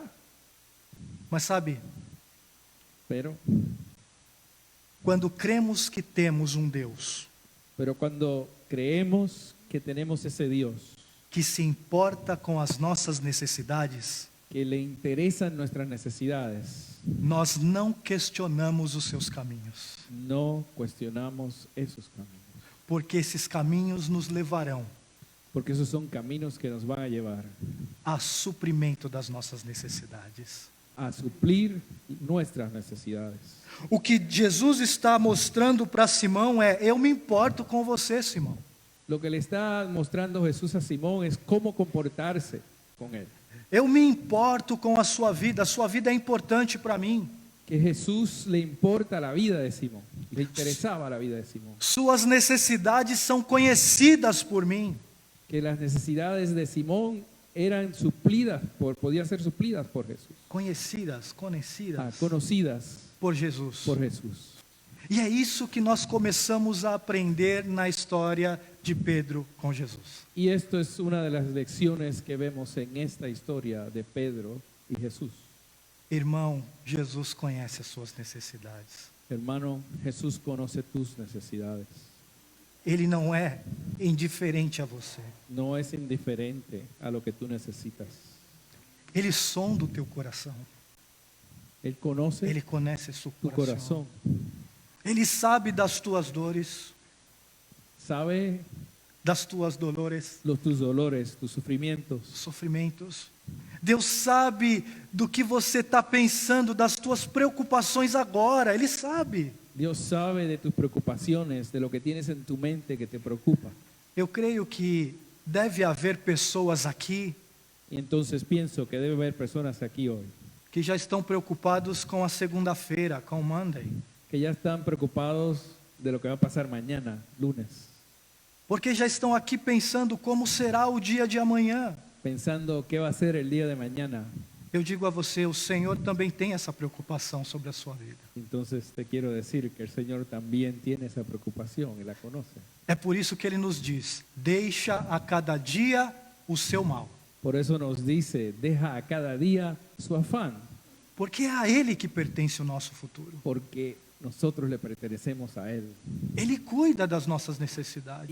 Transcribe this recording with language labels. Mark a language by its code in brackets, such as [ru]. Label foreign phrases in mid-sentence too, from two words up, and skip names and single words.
[pt] Mas sabe, [es] Pero [pt] quando cremos que temos um Deus [es] cuando creemos que tenemos ese Dios [pt] que se importa com as nossas necessidades, [es] que le interesan nuestras necesidades, [pt] nós não questionamos os seus caminhos, [es] no cuestionamos esos caminos. [pt] porque esses caminhos nos levarão [es] Porque esos son caminos que nos van a llevar [pt] a suprimento das nossas necessidades. [es] a suplir nuestras necesidades. [pt] O que Jesus está mostrando para Simão é: eu me importo com você, Simão. [es] Lo que le está mostrando Jesús a Simón es cómo comportarse con él. [pt] Eu me importo com a sua vida é importante para mim. [es] Que Jesús le importa la vida de Simón, le interesaba la vida de Simón. [pt] Suas necessidades são conhecidas por mim. [es] Que las necesidades de Simón podían ser suplidas por Jesús. [pt] Conhecidas [es] Conocidas [pt] por Jesus. [es] por Jesús. [pt] E é isso que nós começamos a aprender na história de Pedro com Jesus. [es] Y esto es una de las lecciones que vemos en esta historia de Pedro y Jesús. [pt] Irmão, Jesus conhece as suas necessidades. [es] Hermano, Jesús conoce tus necesidades. [pt] Ele não é indiferente a você. [es] No es indiferente a lo que tú necesitas. [pt] Ele sonda o teu coração. [es] Él conoce [pt] Ele conhece seu [es] tu [pt] coração. [es] corazón. [pt] Ele sabe das tuas dores, [es] Sabe [pt] das tuas dolores, [es] tus dolores, tus sufrimientos. [pt] sofrimentos. Deus sabe do que você está pensando, das tuas preocupações agora. Ele sabe. [es] Dios sabe de tus preocupaciones, de lo que tienes en tu mente que te preocupa. [pt] Eu creio que deve haver pessoas aqui [es] Y entonces pienso que debe haber personas aquí hoy [pt] que já estão preocupados com a segunda-feira, com o Monday. [es] que ya están preocupados de lo que va a pasar mañana, lunes, [pt] Porque já estão aqui pensando como será o dia de amanhã. [es] pensando qué va a ser el día de mañana. [pt] Eu digo a você, o Senhor também tem essa preocupação sobre a sua vida. [es] Entonces te quiero decir que el Señor también tiene esa preocupación y la conoce. [pt] É por isso que Ele nos diz: deixa a cada dia o seu mal. [es] Por eso nos dice, deja a cada día su afán, [pt] Porque é a Ele que pertence o nosso futuro. [es] porque nosotros le pertenecemos a Él [pt] Ele cuida das nossas necessidades.